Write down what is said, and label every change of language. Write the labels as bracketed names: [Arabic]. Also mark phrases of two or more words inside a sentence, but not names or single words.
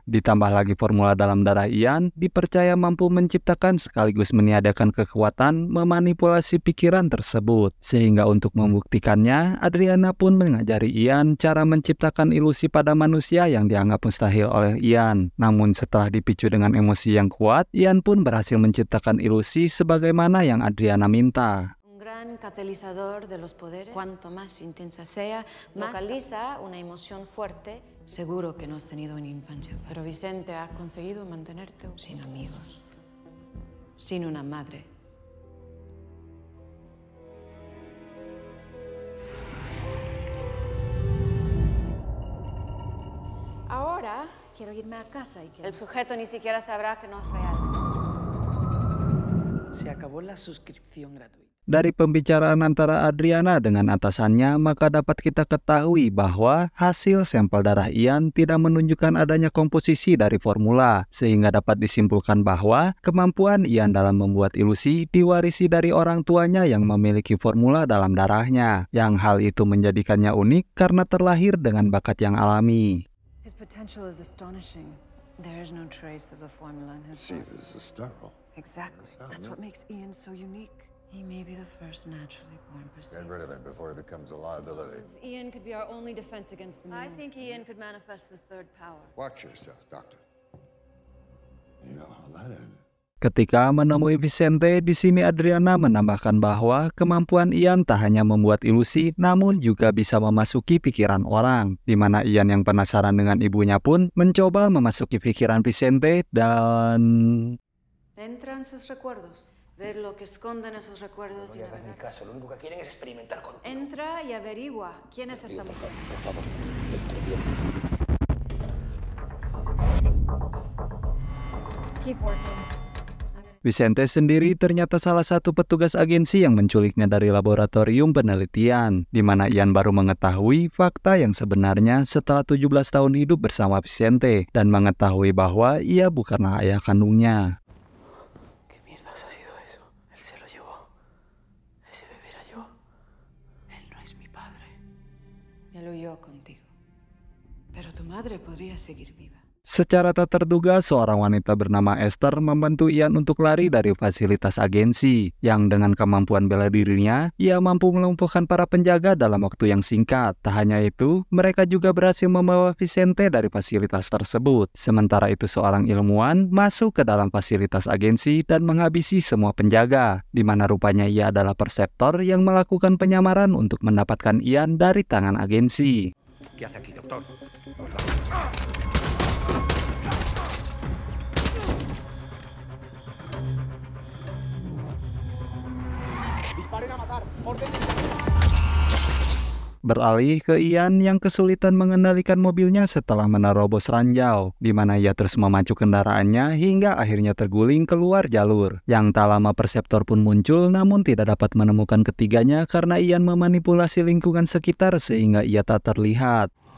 [Indonesian] Ditambah lagi formula dalam darah Ian dipercaya mampu menciptakan sekaligus meniadakan kekuatan memanipulasi pikiran tersebut. Sehingga untuk membuktikannya, Adriana pun mengajari Ian cara menciptakan ilusi pada manusia yang dianggap mustahil oleh Ian. Namun setelah dipicu dengan emosi yang kuat, Ian pun berhasil menciptakan ilusi sebagaimana yang Adriana minta. [Spanish] Un gran catalizador de los poderes. Cuanto más intensa sea, más localiza una emoción fuerte. Seguro que no has tenido una infancia fácil. Pero Vicente ha conseguido mantenerte sin amigos. Sin una madre. Ahora quiero irme a casa y que el sujeto ni siquiera sabrá que no es real. Se acabó la suscripción gratuita. [Indonesian] Dari pembicaraan antara Adriana dengan atasannya, maka dapat kita ketahui bahwa hasil sampel darah Ian tidak menunjukkan adanya komposisi dari formula, sehingga dapat disimpulkan bahwa kemampuan Ian dalam membuat ilusi diwarisi dari orang tuanya yang memiliki formula dalam darahnya, yang hal itu menjadikannya unik karena terlahir dengan bakat yang alami. [English] His potential is astonishing. There is no trace of the formula in his blood. This is sterile. Exactly. That's what makes Ian so unique. He may be the first naturally born Get perceiver. rid of him before he becomes a liability. Ian could be our only defense against the moon. I think Ian could manifest the third power. Watch yourself, Doctor. You know how that ended. [Indonesian] Ketika menemui Vicente, di sini Adriana menambahkan bahwa kemampuan Ian tak hanya membuat ilusi, namun juga bisa memasuki pikiran orang. Di mana Ian yang penasaran dengan ibunya pun mencoba memasuki pikiran Vicente dan [Spanish] Entra en sus recuerdos. Ver lo que esconden esos recuerdos y navegar. caso, lo único que quieren es experimentar contigo. Entra y averigua quién es esta mujer. Por favor, te lo pido. [English] Keep working. [Indonesian] Vicente sendiri ternyata salah satu petugas agensi yang menculiknya dari laboratorium penelitian, di mana Ian baru mengetahui fakta yang sebenarnya setelah 17 tahun hidup bersama Vicente dan mengetahui bahwa ia bukanlah ayah kandungnya. [Spanish] ¿Qué mierdas ha sido eso? Él se lo llevó. Ese bebé era yo. Él no es mi padre. Él huyó contigo. Pero tu madre podría seguir viva. [Indonesian] Secara tak terduga, seorang wanita bernama Esther membantu Ian untuk lari dari fasilitas agensi, yang dengan kemampuan bela dirinya, ia mampu melumpuhkan para penjaga dalam waktu yang singkat. Tak hanya itu, mereka juga berhasil membawa Vicente dari fasilitas tersebut. Sementara itu, seorang ilmuwan masuk ke dalam fasilitas agensi dan menghabisi semua penjaga, di mana rupanya ia adalah perseptor yang melakukan penyamaran untuk mendapatkan Ian dari tangan agensi. [Spanish] ¿Qué hace aquí, doctor? Disparen a matar. Orden. [Indonesian] Beralih ke Ian yang kesulitan mengendalikan mobilnya setelah menerobos ranjau, di mana ia terus memacu kendaraannya hingga akhirnya terguling keluar jalur. Yang tak lama perseptor pun muncul, namun tidak dapat menemukan ketiganya karena Ian memanipulasi lingkungan sekitar sehingga ia tak terlihat.